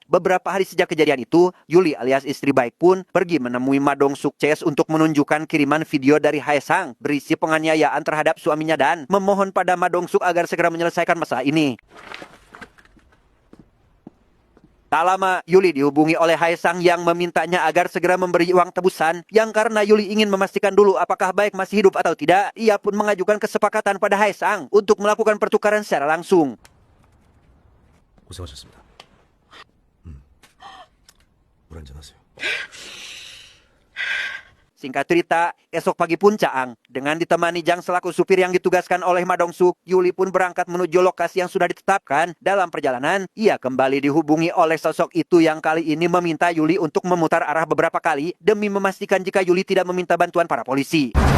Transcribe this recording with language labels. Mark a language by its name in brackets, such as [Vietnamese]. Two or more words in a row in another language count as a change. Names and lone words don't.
[Indonesian] Beberapa hari sejak kejadian itu, Yuli alias istri Baek pun pergi menemui Ma Dong-suk Ches untuk menunjukkan kiriman video dari Haesang berisi penganiayaan terhadap suaminya dan memohon pada Ma Dong-suk agar segera menyelesaikan masalah ini. Tak lama, Yuli dihubungi oleh Haesang yang memintanya agar segera memberi uang tebusan, yang karena Yuli ingin memastikan dulu apakah Baek masih hidup atau tidak, ia pun mengajukan kesepakatan pada Haesang untuk melakukan pertukaran secara langsung. [Korean] 고생하셨습니다. 물 한잔 하세요. [Indonesian] Singkat cerita, esok pagi pun Caang, dengan ditemani Jang selaku supir yang ditugaskan oleh Ma Dong-suk, Yuli pun berangkat menuju lokasi yang sudah ditetapkan. Dalam perjalanan, ia kembali dihubungi oleh sosok itu yang kali ini meminta Yuli untuk memutar arah beberapa kali demi memastikan jika Yuli tidak meminta bantuan para polisi.